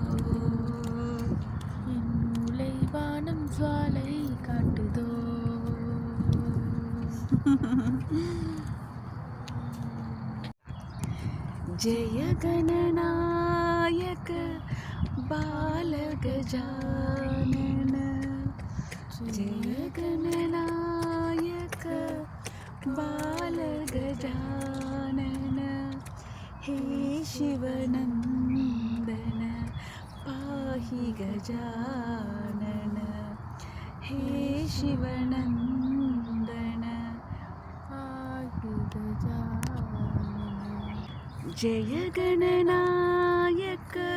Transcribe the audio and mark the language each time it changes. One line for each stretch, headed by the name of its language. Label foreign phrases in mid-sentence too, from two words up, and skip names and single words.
Tamil: என் மூளை வானம் ஜுவாலை காட்டுதோ
Sanskrit: जय गणनायक बालगजानन जय गणनायक बालगजानन हे शिवनन्दन पाहि गजानन हे शिवनन्दन पाहि गजानन जय गणनायक